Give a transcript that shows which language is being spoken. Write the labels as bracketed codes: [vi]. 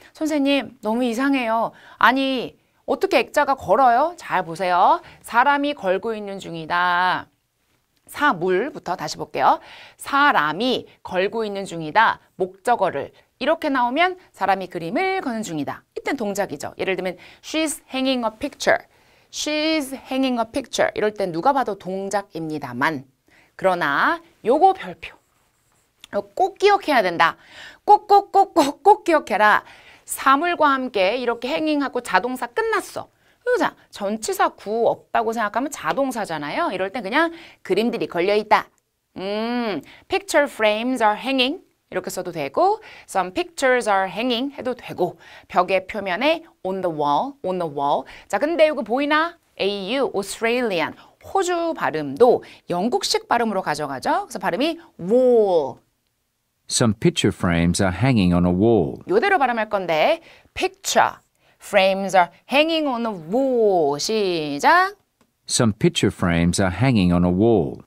[ko] 선생님 너무 이상해요. 아니 어떻게 액자가 걸어요? 잘 보세요. 사람이 걸고 있는 중이다. 사물부터 다시 볼게요. 사람이 걸고 있는 중이다. 목적어를 이렇게 나오면 사람이 그림을 거는 중이다. 이땐 동작이죠. [en] 예를 들면 she's hanging a picture. she's hanging a picture. [ko] 이럴 땐 누가 봐도 동작입니다만 그러나 요거 별표. 꼭 기억해야 된다. 꼭 기억해라. 사물과 함께 이렇게 행잉하고 자동사 끝났어. 자, 전치사 구 없다고 생각하면 자동사잖아요. 이럴 땐 그냥 그림들이 걸려있다. [en] Picture frames are hanging [ko] 이렇게 써도 되고 [en] Some pictures are hanging [ko] 해도 되고 벽의 표면에 [en] on the wall. [ko] 자, 근데 이거 보이나? AU, Australian, 호주 발음도 영국식 발음으로 가져가죠. 그래서 발음이 wall. [en] Some picture frames are hanging on a wall. [ko] 이대로 발음할 건데 [en] picture frames are hanging on a wall. [ko] 시작. [en] Some picture frames are hanging on a wall.